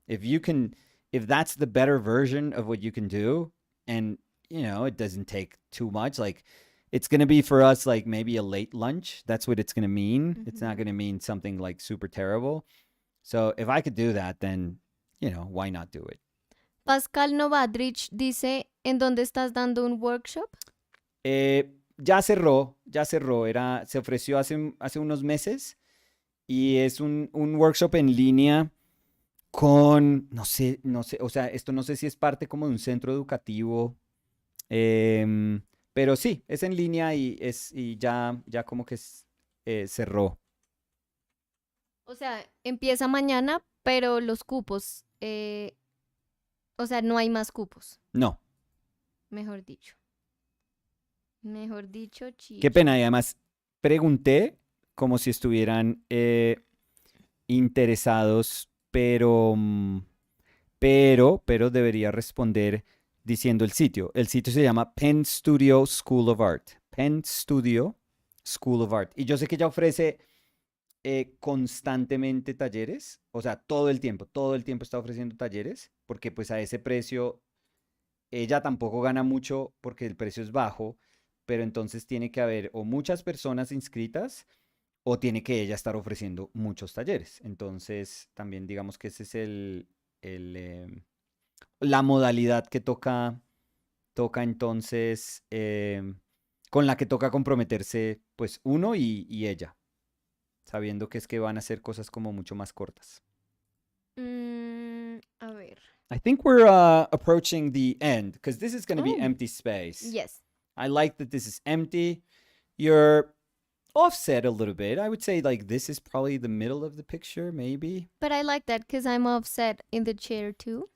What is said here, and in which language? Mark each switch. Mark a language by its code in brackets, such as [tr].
[en] If that's the better version of what you can do, and it doesn't take too much, like it's gonna be for us like maybe a late lunch. That's what it's gonna mean. It's not Mhm. gonna mean something like super terrible. So if I could do that, then why not do it? [es] Pascal Novadrich dice, ¿en dónde estás dando un workshop? Ya cerró. Se ofreció hace unos meses y es un workshop en línea con, no sé, o sea, esto no sé si es parte como de un centro educativo, em, pero sí, es en línea y ya como que cerró. O sea, empieza mañana, pero los cupos, o sea, no hay más cupos, No, mejor dicho. Mejor dicho, qué chicho. pena. Y además pregunté como si estuvieran interesados, pero debería responder diciendo el sitio. El sitio se llama Penn Studio School of Art. Penn Studio School of Art. Y yo sé que ella ofrece constantemente talleres, o sea, todo el tiempo está ofreciendo talleres, porque pues a ese precio ella tampoco gana mucho porque el precio es bajo, pero entonces tiene que haber o muchas personas inscritas o tiene que ella estar ofreciendo muchos talleres. Entonces, también digamos que ese es la modalidad que toca entonces, con la que toca comprometerse, pues uno y ella, sabiendo que es que van a hacer cosas como mucho más cortas. A ver. [en] I think we're approaching the end because this is going to be Oh, empty space. yes. I like that this is empty. You're offset a little bit. I would say like this is probably the middle of the picture, maybe. But I like that because I'm offset in the chair too.